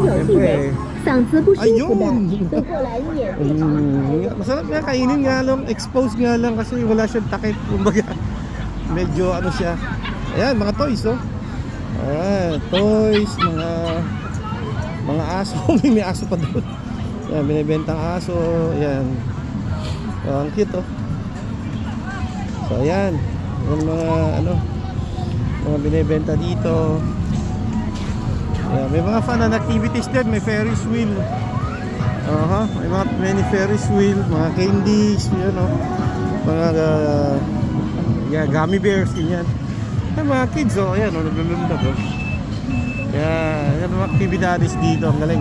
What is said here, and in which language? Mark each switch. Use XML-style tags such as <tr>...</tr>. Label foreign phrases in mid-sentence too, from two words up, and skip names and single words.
<tl>Siyempre.</tl> <zh>嗓子不舒服的</zh> <tl>Ayun.</tl> <zh>请坐过来免费。</zh> <tl>Masarap nga kainin nga lang, exposed nga lang kasi wala siyang takip, kumbaga medyo ano siya. Ayan, mga toys, oh. Ayan, toys, mga aso. May aso pa doon. Ayan, binibentang aso. Ayan. Oh, ang cute, oh. So ayan, yung mga binibenta dito. Ayan, may mga</tl> <en>fun and activities</en> <tl>din, may Ferris wheel. May mga</tl> <en>many Ferris wheel,</en> <tl>mga candies, yun, oh. Mga</tl> <en>gummy bears,</en> <tl>ganyan. Ay, mga kids, oh, ayan, oh, naglulundag, oh. Yan mga activities dito, ang galing.</tl>